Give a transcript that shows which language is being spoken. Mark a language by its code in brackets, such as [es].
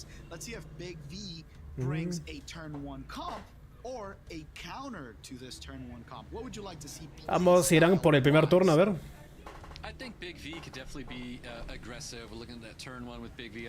[en] Let's see if Big V brings a turn 1 comp or a counter to this turn 1 comp. What would you like to see? [es] Ambos irán por el primer turno, a ver. [en] I think Big V could definitely be aggressive. We're looking at that turn 1 with Big V.